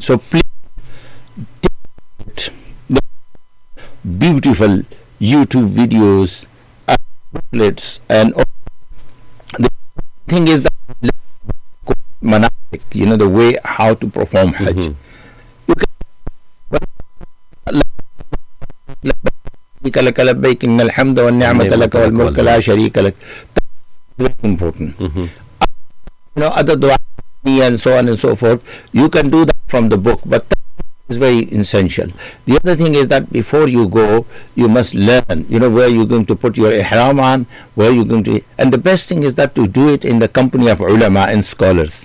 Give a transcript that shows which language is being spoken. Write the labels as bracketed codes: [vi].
[en] So please take the beautiful YouTube videos and booklets, and the thing is that, you know, the way how to perform Hajj. [ar] لبيك لك لبيك إن الحمد والنعمة لك والملك لا شريك لك. [en] Very important. You know, other dua and so on and so forth, you can do that from the book, but that is very essential. The other thing is that before you go, you must learn, you know, where you're going to put your ihram on, where you're going to, and the best thing is that to do it in the company of ulama and scholars.